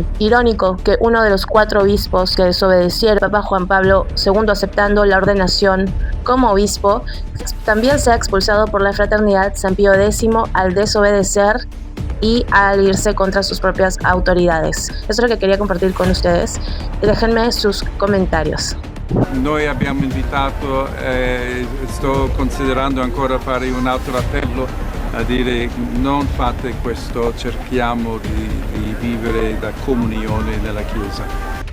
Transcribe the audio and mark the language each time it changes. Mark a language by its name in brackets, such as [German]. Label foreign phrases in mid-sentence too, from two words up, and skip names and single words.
[Spanish] Irónico que uno de los 4 obispos que desobedecieron, Papa Juan Pablo II, aceptando la ordenación como obispo, también se ha expulsado por la Fraternidad San Pío X al desobedecer y al irse contra sus propias autoridades. Eso es lo que quería compartir con ustedes. Déjenme sus comentarios. [Italian] Noi abbiamo invitato, sto considerando ancora fare un altro appello a dire non fate questo, cerchiamo di vivere da comunione nella Chiesa.